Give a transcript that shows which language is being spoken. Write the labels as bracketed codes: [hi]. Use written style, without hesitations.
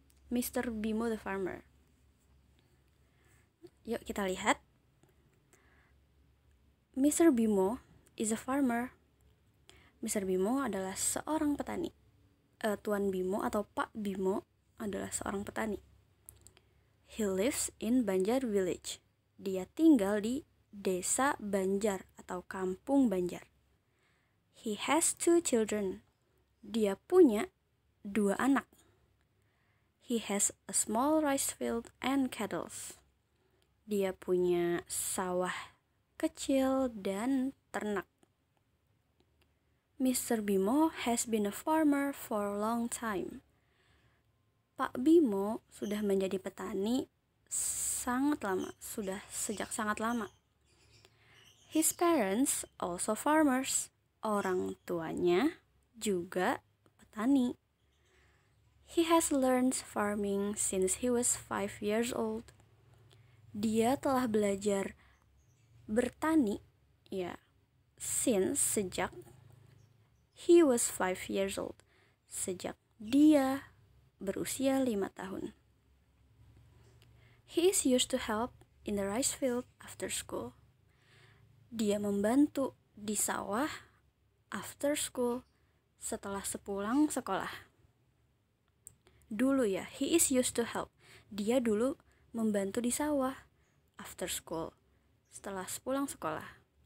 [en] Mr. Bimo the Farmer. [id] Yuk kita lihat. [en] Mr. Bimo is a farmer. Mr. [id] Bimo adalah seorang petani. Tuan Bimo atau Pak Bimo adalah seorang petani. [en] He lives in Banjar Village. [id] Dia tinggal di desa Banjar atau kampung Banjar. [en] He has 2 children. [id] Dia punya 2 anak. [en] He has a small rice field and cattle. [id] Dia punya sawah kecil dan ternak. [en] Mr. Bimo has been a farmer for a long time. [id] Pak Bimo sudah menjadi petani sangat lama, sudah sejak sangat lama. [en] His parents also farmers. [id] Orang tuanya juga petani. [en] He has learned farming since he was 5 years old. [id] Dia telah belajar bertani, ya, sejak [en] he was 5 years old. [id] Sejak dia berusia 5 tahun. [en] He is used to help in the rice field after school. [id] Dia membantu di sawah [en] after school, [id] setelah sepulang sekolah. Dulu ya, [en] he is used to help. [id] Dia dulu membantu di sawah [en] after school, [id] setelah sepulang sekolah.